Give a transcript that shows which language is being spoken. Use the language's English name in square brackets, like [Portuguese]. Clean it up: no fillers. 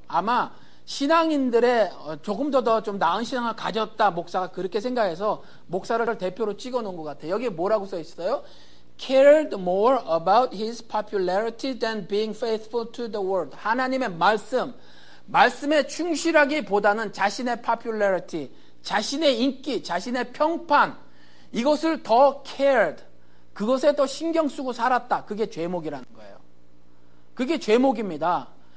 [Korean] 아마 신앙인들의 조금 더 좀 나은 신앙을 가졌다 목사가 그렇게 생각해서 목사를 대표로 찍어 놓은 것 같아요. 여기에 뭐라고 써 있어요? [English] cared more about his popularity than being faithful to the word. [Korean] 하나님의 말씀에 충실하기보다는 자신의 popularity, 자신의 인기, 자신의 평판 이것을 더 cared, 그것에 더 신경 쓰고 살았다. 그게 죄목이라는 거예요. 그게 죄목입니다.